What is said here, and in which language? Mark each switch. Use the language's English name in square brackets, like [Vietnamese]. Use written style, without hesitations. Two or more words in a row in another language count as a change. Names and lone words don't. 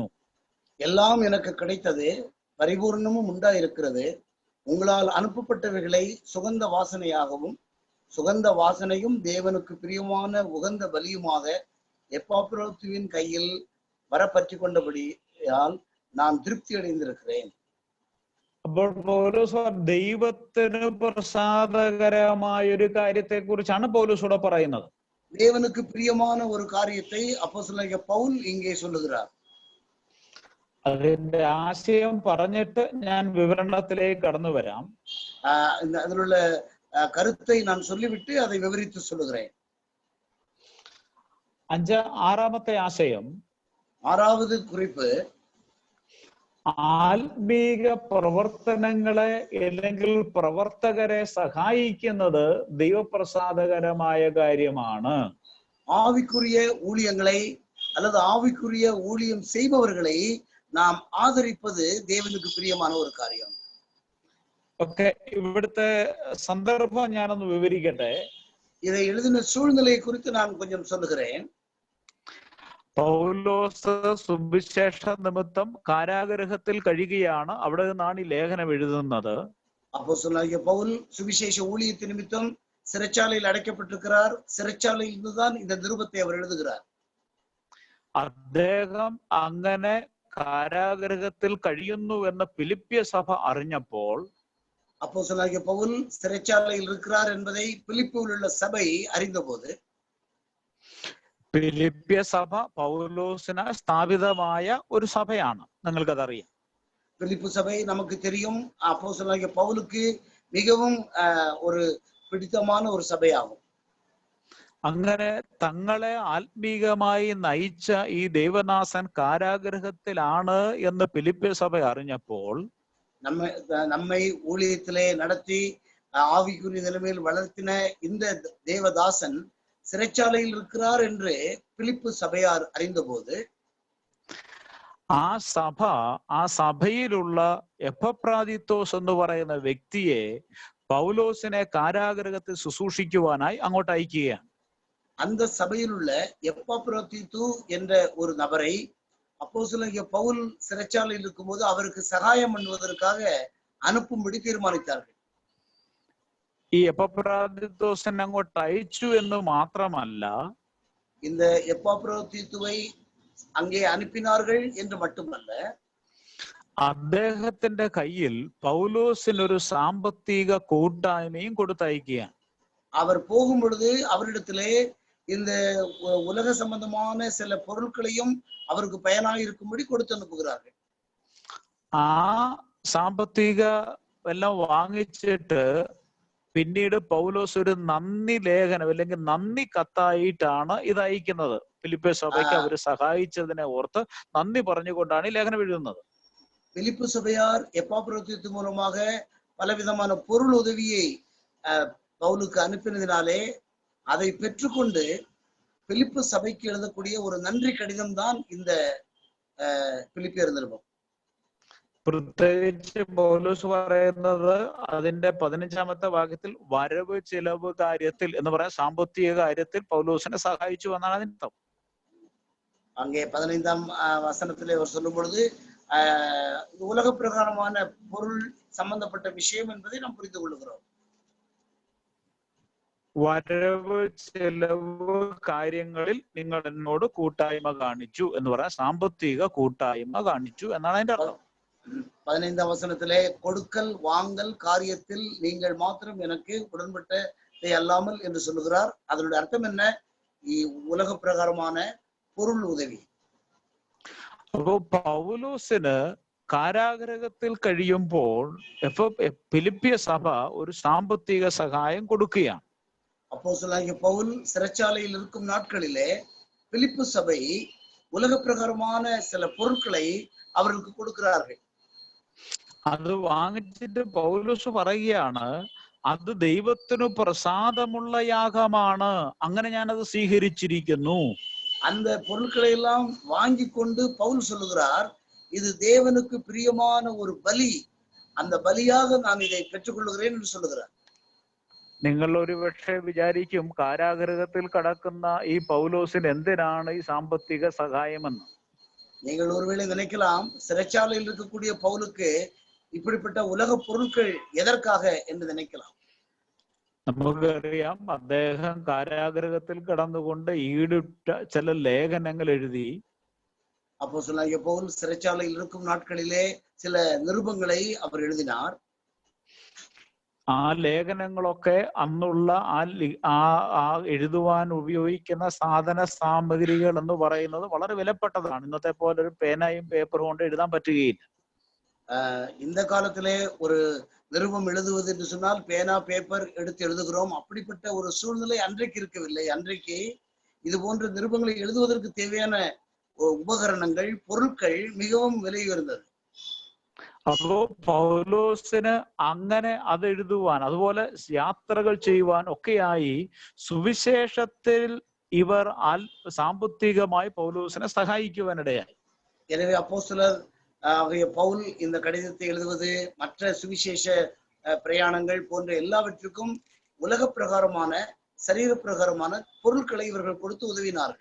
[Tamil] எல்லாம் எனக்கு கிடைத்தது, பரிபூர்ணமும் உண்டாயிருக்கிறது. உங்களால் அனுப்பப்பட்டவைகளை சுகந்த வாசனையாகவும் சுகந்த வாசனையும் தேவனுக்கு பிரியமான உகந்த பலியுமாக எப்பாப்ரோத்துவின் கையில் வரப்பற்றி கொண்டபடியால் நான் திருப்தி அடைந்திருக்கிறேன். [Malayalam] അപ്പോൾ പൗലോസ് ദൈവത്തിന് പ്രസാദകരമായ ഒരു കാര്യത്തെ കുറിച്ചാണ് പൗലോസ് ഇവിടെ പറയുന്നത്. [Tamil] தேவனுக்கு பிரியமான ஒரு காரியத்தை அப்போஸ்தலனாகிய பவுல் இங்கே சொல்லுகிறார். [Malayalam] അതിന്റെ ആശയം പറഞ്ഞിട്ട് ഞാൻ വിവരണത്തിലേക്ക് കടന്നു വരാം. [Tamil] அதிலுள்ள கருத்தை நான் சொல்லிவிட்டு அதை விவரித்து சொல்லுகிறேன். [Malayalam] ആറാമത്തെ ആശയം, [Tamil] ஆறாவது குறிப்பு, [Malayalam] ആത്മീക പ്രവർത്തനങ്ങളെ അല്ലെങ്കിൽ പ്രവർത്തകരെ സഹായിക്കുന്നത് ദൈവപ്രസാദകരമായ കാര്യമാണ്. [Tamil] ஆவிக்குரிய ஊழியங்களை அல்லது ஆவிக்குரிய ஊழியம் செய்பவர்களை நாம் ஆதரிப்பது தேவனுக்கு பிரியமான ஒரு காரியம். [Malayalam] ഓക്കെ, ഇവിടുത്തെ സന്ദർഭം ഞാനൊന്ന് വിവരിക്കട്ടെ. [Tamil] இதை எழுதின சூழ்நிலையை குறித்து நான் கொஞ்சம் சொல்லுகிறேன். [Malayalam] പൗലോസ് സുവിശേഷ നിമിത്തം കാരാഗൃഹത്തിൽ കഴിയുകയാണ്. അവിടെ നിന്നാണ് ഈ ലേഖനം എഴുതുന്നത്. [Tamil] அப்போஸ்தலனாகிய பவுல் சுவிசேஷ ஊழியத்து நிமித்தம் சிறைச்சாலையில் அடைக்கப்பட்டிருக்கிறார். சிறைச்சாலையில் இருந்துதான் இந்த நிருபத்தை அவர் எழுதுகிறார். [Malayalam] അദ്ദേഹം അങ്ങനെ കാരാഗൃഹത്തിൽ കഴിയുന്നു എന്ന് ഫിലിപ്പിയ സഭ അറിഞ്ഞപ്പോൾ [Tamil] அப்போஸ்தலனாகிய பவுல் சிறைச்சாலையில் இருக்கிறார் என்பதை பிலிப்பியில் உள்ள சபை அறிந்தபோது [Malayalam] ഫിലിപ്പിയ സഭ പൗലോസിന് സ്ഥാപിതമായ ഒരു സഭയാണ്. നിങ്ങൾക്കതറിയാം. [Tamil] பிலிப்பு சபை நமக்கு தெரியும். அப்போஸ்தலனாகிய பவுலுக்கு மிகவும் ஒரு பிடித்தமான ஒரு சபையாகும். [Malayalam] അങ്ങനെ തങ്ങളെ ആത്മീകമായി നയിച്ച ഈ ദൈവദാസൻ കാരാഗൃഹത്തിലാണ് എന്ന് ഫിലിപ്പിയ സഭ അറിഞ്ഞപ്പോൾ [Tamil] நம்மை ஊழியத்திலே நடத்தி ஆவிக்குரிய நிலைமையில் வளர்த்தின இந்த தேவதாசன் சிறைச்சாலையில் இருக்கிறார் என்று பிலிப்பு சபையார் அறிந்தபோது [Malayalam] ആ സഭയിലുള്ള എപ്പഫ്രാദിത്തോസ് എന്ന് പറയുന്ന വ്യക്തിയെ പൗലോസിനെ കാരാഗൃഹത്തിൽ ശുശ്രൂഷിക്കുവാനായി അങ്ങോട്ട് അയക്കുകയാണ്. [Tamil] அந்த சபையில் உள்ள எப்பாப்ரோதீத்து என்ற ஒரு நபரை அப்போஸ்தலனாகிய பவுல் சிறைச்சாலையில் இருக்கும்போது அவருக்கு சகாயம் பண்ணுவதற்காக அனுப்பும்படி தீர்மானித்தார்கள். [Malayalam] ഈ എപ്പഫ്രാദിത്തോസിനെ അങ്ങോട്ട് അയച്ചു എന്ന് മാത്രമല്ല, [Tamil] இந்த எப்பாப்ரோதீத்துவை அங்கே அனுப்பினார்கள் என்று மட்டுமல்ல, [Malayalam] അദ്ദേഹത്തിന്റെ കയ്യിൽ പൗലോസിനൊരു സാമ്പത്തിക കൂട്ടായ്മയും കൊടുത്തയക്കുകയാണ്. [Tamil] அவர் போகும் பொழுது அவரிடத்திலே இந்த உலக சம்பந்தமான சில பொருட்களையும் அவருக்கு பயனாக இருக்கும்படி கொடுத்து அனுப்புகிறார்கள். [Malayalam] ആ സാമ്പത്തിക എല്ലാം വാങ്ങിച്ചിട്ട് പിന്നീട് പൗലോസ് ഒരു നന്ദി ലേഖനം അല്ലെങ്കിൽ നന്ദി കത്തായിട്ടാണ് ഇത് അയക്കുന്നത്. ഫിലിപ്പിയ സഭയ്ക്ക് അവർ സഹായിച്ചതിനെ ഓർത്ത് നന്ദി പറഞ്ഞുകൊണ്ടാണ് ഈ ലേഖനം എഴുതുന്നത്. [Tamil] பிலிப்பு சபையார் எப்பாப்ரோதீத்து மூலமாக பலவிதமான பொருள் உதவியை பவுலுக்கு அனுப்பினதினாலே அதை பெற்றுக்கொண்டு பிலிப்பு சபைக்கு எழுதக்கூடிய ஒரு நன்றி கடிதம் தான் இந்த பிலிப்பியர் நிருபம். [Malayalam] പ്രത്യേകിച്ച് പൗലോസ് പറയുന്നത് അതിന്റെ 15-ാമത്തെ വാക്യത്തിൽ വരവ് ചിലവ് കാര്യത്തിൽ എന്ന് പറയാൻ സാമ്പത്തിക കാര്യത്തിൽ പൗലോസിനെ സഹായിച്ചു എന്നാണ് അതിന്റെ അർത്ഥം. [Tamil] அங்கே 15ஆம் வசனத்திலே அவர் சொல்லும் பொழுது உலக பிரகாரமான பொருள் சம்பந்தப்பட்ட விஷயம் என்பதை நாம் புரிந்து கொள்கிறோம். [Malayalam] വരവ് ചെലവ് കാര്യങ്ങളിൽ നിങ്ങൾ എന്നോട് കൂട്ടായ്മ കാണിച്ചു എന്ന് പറയാൻ സാമ്പത്തിക കൂട്ടായ്മ കാണിച്ചു എന്നാണ് അതിന്റെ അർത്ഥം. [Tamil] 15ஆம் வசனத்திலே கொடுக்கல் வாங்கல் காரியத்தில் நீங்கள் மாத்திரம் எனக்கு உடன்பட்டதை அல்லாமல் என்று சொல்லுகிறார். அதனுடைய அர்த்தம் என்ன? உலக பிரகாரமான பொருள் உதவி. [Malayalam] അപ്പോ പൗലോസിന് കാരാഗൃഹത്തിൽ കഴിയുമ്പോൾ ഫിലിപ്പിയ സഭ ഒരു സാമ്പത്തിക സഹായം കൊടുക്കുകയാണ്. [Tamil] அப்போஸ்தலனாகிய பவுல் சிறைச்சாலையில் இருக்கும் நாட்களிலே பிலிப்பு சபை உலக பிரகாரமான சில பொருட்களை அவர்களுக்கு கொடுக்கிறார்கள். [Malayalam] അത് വാങ്ങിച്ചിട്ട് പൗലോസ് പറയുകയാണ്, അത് ദൈവത്തിനു പ്രസാദമുള്ള യാഗമാണ്, അങ്ങനെ ഞാനത് സ്വീകരിച്ചിരിക്കുന്നു. [Tamil] அந்த பொருட்களை எல்லாம் வாங்கி கொண்டு பவுல் சொல்லுகிறார், இது தேவனுக்கு பிரியமான ஒரு பலி, அந்த பலியாக நான் இதை பெற்றுக்கொள்ளுகிறேன் என்று சொல்லுகிறார். [Malayalam] നിങ്ങൾ ഒരുപക്ഷെ വിചാരിക്കും കാരാഗൃഹത്തിൽ കടക്കുന്ന ഈ പൗലോസിന് എന്തിനാണ് ഈ സാമ്പത്തിക സഹായമെന്ന്. [Tamil] நீங்கள் ஒருவேளை நினைக்கலாம், சிறைச்சாலையில் இருக்கக்கூடிய பவுலுக்கு இப்படிப்பட்ட உலக பொருட்கள் எதற்காக என்று நினைக்கலாம். [Malayalam] നമുക്കറിയാം അദ്ദേഹം കാരാഗ്രഹത്തിൽ കടന്നുകൊണ്ട് ഈടിട്ട ചില ലേഖനങ്ങൾ എഴുതി. [Tamil] அப்போஸ்தலனாகிய பவுல் சிறைச்சாலையில் இருக்கும் நாட்களிலே சில நிருபங்களை அவர் எழுதினார். [Malayalam] ആ ലേഖനങ്ങളൊക്കെ അന്നുള്ള ആ എഴുതുവാൻ ഉപയോഗിക്കുന്ന സാധന സാമഗ്രികൾ എന്ന് പറയുന്നത് വളരെ വിലപ്പെട്ടതാണ്. ഇന്നത്തെ പോലെ ഒരു പേനയും പേപ്പറും കൊണ്ട് എഴുതാൻ പറ്റുകയില്ല. [Tamil] இந்த காலத்திலே ஒரு நிருபம் எழுதுவது என்று சொன்னால் பேனா பேப்பர் எடுத்து எழுதுகிறோம். அப்படிப்பட்ட ஒரு சூழ்நிலை அன்றைக்கு இருக்கவில்லை. அன்றைக்கு இது போன்ற நிருபங்களை எழுதுவதற்கு தேவையான ഉപകരണങ്ങൾ പൊരുட்கள் மிகவும் விலை உயர்ந்தது. [Malayalam] അപ്പോ പൗലോസിന് അങ്ങനെ അത് എഴുതുവാൻ, അതുപോലെ യാത്രകൾ ചെയ്യുവാൻ ഒക്കെയായി സുവിശേഷത്തിൽ ഇവർ സാമ്പത്തികമായി പൗലോസിനെ സഹായിക്കുവാനിടയായി. [Tamil] எனவே அப்போஸ்தலர் பவுல் இந்த கடிதத்தை எழுதுவது, மற்ற சுவிசேஷ பிரயாணங்கள் போன்ற எல்லாவற்றுக்கும் உலக பிரகாரமான சரீர பிரகாரமான பொருட்களை இவர்கள் கொடுத்து உதவினார்கள்.